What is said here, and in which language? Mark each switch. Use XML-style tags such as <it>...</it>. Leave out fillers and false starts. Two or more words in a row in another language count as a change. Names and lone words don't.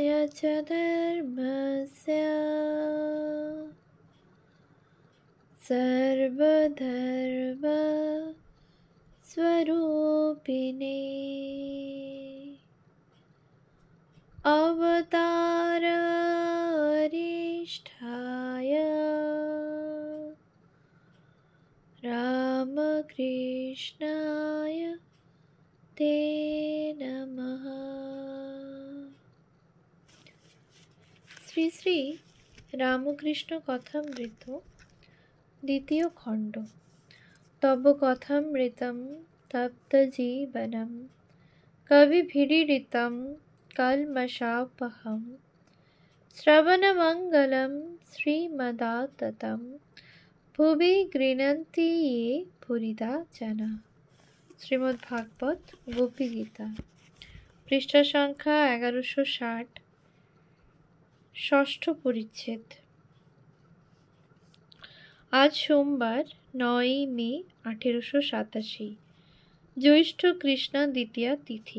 <sa>च धर्मस्य सर्वधर्म स्वरूपिणे अवतारारिष्ठाय रामकृष्णाय ते नमः।</sa> <bn>শ্রী শ্রী রামকৃষ্ণ কথামৃত দ্বিতীয় খণ্ড।</bn> <sa>তব কথামৃতম তপ্ত জীবনম কবিভিরীড়িতম কল্মষাপহম শ্রবণমঙ্গলম শ্রীমদাততম ভুবি গৃণন্তি ये ভুরিদা জনা।</sa> <bn>শ্রীমদ্ভাগবত গোপী গীতা, পৃষ্ঠা সংখ্যা 1160, ষষ্ঠ পরিচ্ছেদ। আজ সোমবার 9 মে 1887, জ্যৈষ্ঠ কৃষ্ণা দ্বিতীয়া তিথি।</bn>